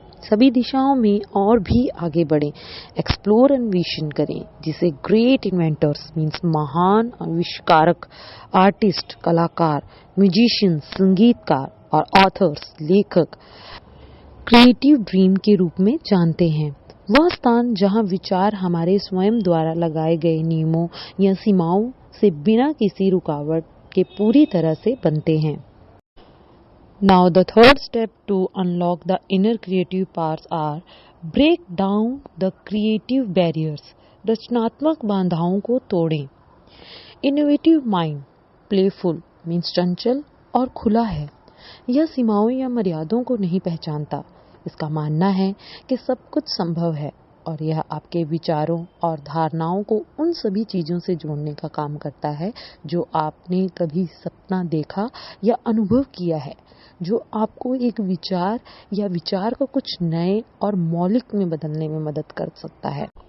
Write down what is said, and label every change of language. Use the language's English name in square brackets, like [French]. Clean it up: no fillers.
[Hindi] सभी दिशाओं में और भी आगे बढ़ें। एक्सप्लोर अन्वेषण करें, जिसे ग्रेट इन्वेंटर्स मीन्स महान आविष्कारक, आर्टिस्ट कलाकार, म्यूजिशियन संगीतकार और ऑथर्स लेखक क्रिएटिव ड्रीम के रूप में जानते हैं। वह स्थान जहां विचार हमारे स्वयं द्वारा लगाए गए नियमों या सीमाओं से बिना किसी रुकावट के पूरी तरह से बनते हैं। [English] Now the third step to unlock the inner creative powers are break down the creative barriers. [Hindi] रचनात्मक बाधाओं को तोड़ें। [English] Innovative mind playful means [Hindi] चंचल और खुला है। यह सीमाओं या मर्यादों को नहीं पहचानता। इसका मानना है कि सब कुछ संभव है और यह आपके विचारों और धारणाओं को उन सभी चीजों से जोड़ने का काम करता है जो आपने कभी सपना देखा या अनुभव किया है, जो आपको एक विचार या विचार को कुछ नए और मौलिक में बदलने में मदद कर सकता है।